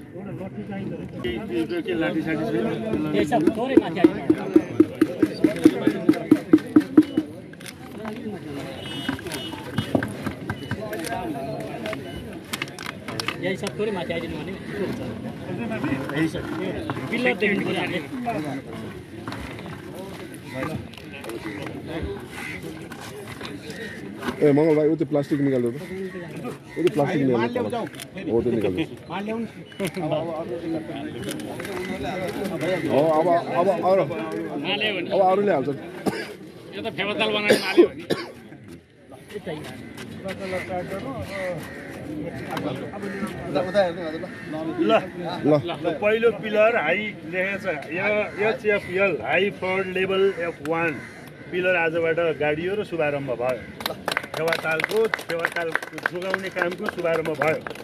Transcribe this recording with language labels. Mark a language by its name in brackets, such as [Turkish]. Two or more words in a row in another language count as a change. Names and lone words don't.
[Nepali] यही सब थोरै माथि आइदिनु भने पिल्लर देख्नु पर्यो हामीले [Hindi] ए मंगल भाई उते प्लास्टिक निकाल दो तो उते प्लास्टिक निकाल वो तो निकाल दो [Nepali] अब अरूले हाल्छ यो त फेवाताल बनाउने माले हो ल पहिलो पिलर हाई लेखेको छ एचएफएल [English] high floor level [Nepali] F1 पिलर आजबाट गाडियो र शुभारम्भ भयो फेवाताल जोगाउने कामको शुभारम्भ भयो